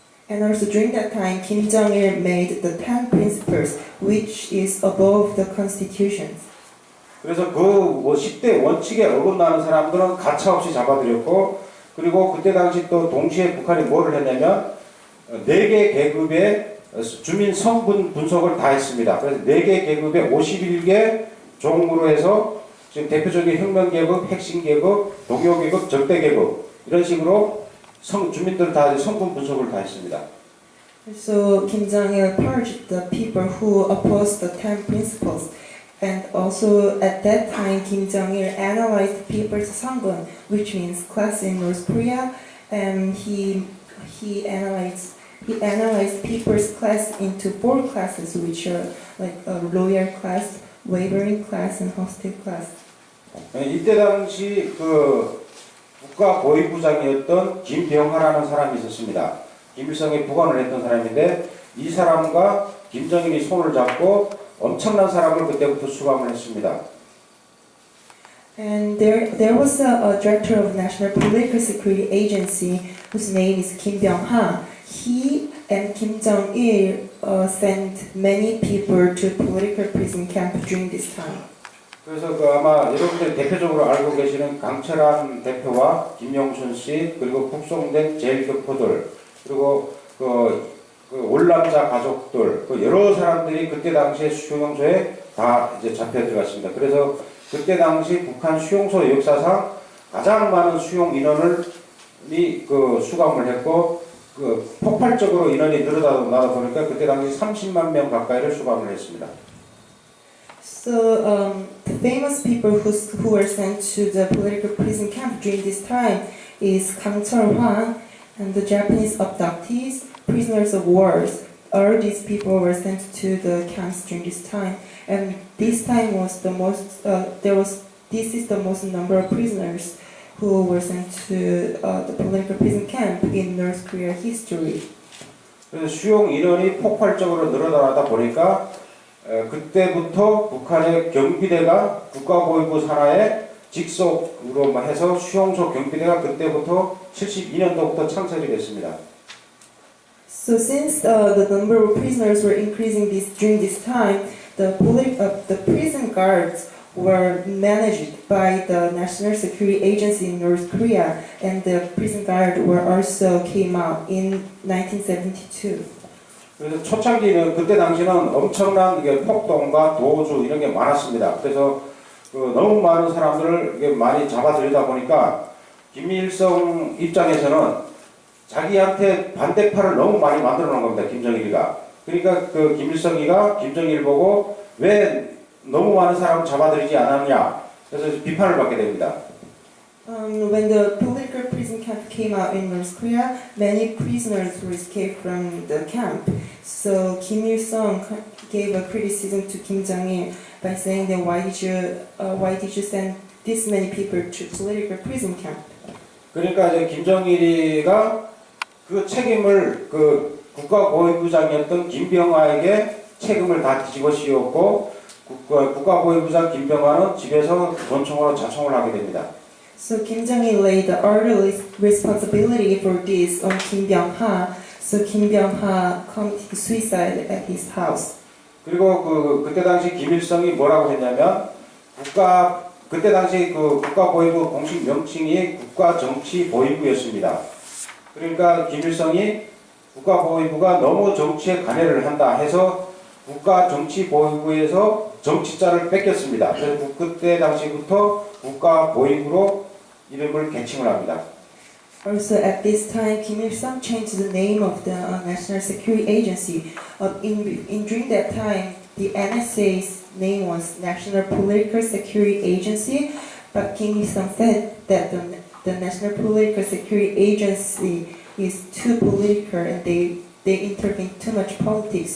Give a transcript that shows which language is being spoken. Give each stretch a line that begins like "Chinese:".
English: And also during that time, Kim Jong-il made the 10 principles, which is above the constitutions.
Korean: 그래서 그 10대 원칙에 어긋나는 사람들은 가차없이 잡아들였고, 그리고 그때 당시 또 동시에 북한이 뭐를 했냐면 4개 계급의 주민 성분 분석을 다 했습니다. 그래서 4개 계급의 51개 종으로 해서 지금 대표적인 혁명계급, 핵심계급, 동요계급, 적대계급 이런 식으로 주민들 다 성분 분석을 다 했습니다.
English: So Kim Jong-il purged the people who opposed the 10 principles. And also at that time, Kim Jong-il analyzed people's sangun, which means class in North Korea, and he analyzed people's class into 4 classes, which are like a loyal class, wavering class, and hostile class.
Korean: 이때 당시 그 국가보위부장이었던 김병하라는 사람이 있었습니다. 김일성이 부관을 했던 사람인데 이 사람과 김정일이 손을 잡고 엄청난 사람을 그때부터 수감을 했습니다.
English: And there was a director of National Political Security Agency whose name is Kim Byung-ha. He and Kim Jong-il sent many people to political prison camp during this time.
Korean: 그래서 그 아마 여러분들 대표적으로 알고 계시는 강철한 대표와 김영순 씨 그리고 북송된 제일교포들 그리고 그 올남자 가족들 그 여러 사람들이 그때 당시에 수용소에 다 이제 잡혀 들어갔습니다. 그래서 그때 당시 북한 수용소 역사상 가장 많은 수용 인원을 그 수감을 했고 그 폭발적으로 인원이 늘어나다 보니까 그때 당시 30만 명 가까이를 수감을 했습니다.
English: So the famous people who were sent to the political prison camp during this time is Kang Cheol-hwan and the Japanese abductees, prisoners of wars. All these people were sent to the camps during this time, and this time was the most. This is the most number of prisoners who were sent to the political prison camp in North Korea history.
Korean: 그래서 수용 인원이 폭발적으로 늘어나다 보니까 그때부터 북한의 경비대가 국가보위부 산하에 직속으로 해서 수용소 경비대가 그때부터 72년도부터 창설이 됐습니다.
English: So since the number of prisoners were increasing during this time, the prison guards were managed by the National Security Agency in North Korea, and the prison guard also came out in 1972.
Korean: 그래서 초창기는 그때 당시는 엄청난 폭동과 도주 이런 게 많았습니다. 그래서 너무 많은 사람들을 많이 잡아들이다 보니까 김일성 입장에서는 자기한테 반대파를 너무 많이 만들어 놓은 겁니다. 김정일이가. 그러니까 그 김일성이가 김정일 보고 왜 너무 많은 사람을 잡아들이지 않았냐. 그래서 비판을 받게 됩니다.
English: When the political prison camp came out in North Korea, many prisoners were escaped from the camp. So Kim Il-sung gave a criticism to Kim Jong-il by saying that why did you send this many people to political prison camp?
Korean: 그러니까 이제 김정일이가 그 책임을 그 국가보위부장이었던 김병하에게 책임을 다 뒤집어 씌웠고 국가보위부장 김병하는 집에서 권총으로 자총을 하게 됩니다.
English: So Kim Jong-il laid the orderly responsibility for this on Kim Byung-ha. So Kim Byung-ha committed suicide at his house.
Korean: 그리고 그때 당시 김일성이 뭐라고 했냐면 그때 당시 그 국가보위부 공식 명칭이 국가정치보위부였습니다. 그러니까 김일성이 국가보위부가 너무 정치에 관여를 한다 해서 국가정치보위부에서 정치자를 뺏겼습니다. 그래서 그때 당시부터 국가보위부로 이름을 개칭을 합니다.
English: Also, at this time, Kim Il-sung changed the name of the National Security Agency. During that time, the NSA's name was National Political Security Agency, but Kim Il-sung said that the National Political Security Agency is too political and they intervene too much politics.